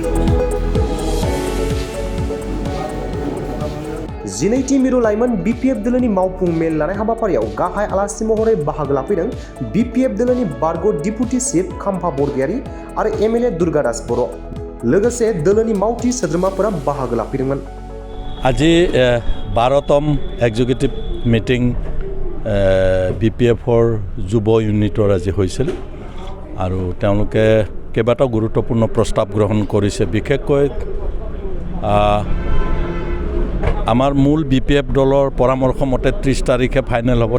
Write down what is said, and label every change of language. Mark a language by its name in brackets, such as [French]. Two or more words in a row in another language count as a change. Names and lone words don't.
[Bodo] 12 मिरु लाइमोन BPF दोलोनि मावफुं मेल लानाय हाबाफारियाव गाहाय आलासि महरै बाहागो लाफैदों BPF दोलोनि बारग' [English] deputy chief [Bodo] खाम्फा बरगयारि आरो MLA दुर्गादास बर'। लोगोसे दोलोनि मावथि सोद्रोमाफोरा बाहागो लाफैदोंमोन। [Assamese] আজি 12তম [English] executive meeting [Assamese] BPFৰ যুৱ ইউনিটৰ আজি হৈছিল আৰু তেওঁলোকে কেইবাটাও গুৰুত্বপূৰ্ণ প্ৰস্তাৱ গ্ৰহণ কৰিছে। বিশেষকৈ আমাৰ মূল BPF দলৰ পৰামৰ্শ মতে 30 তাৰিখে ফাইনেল হ'ব।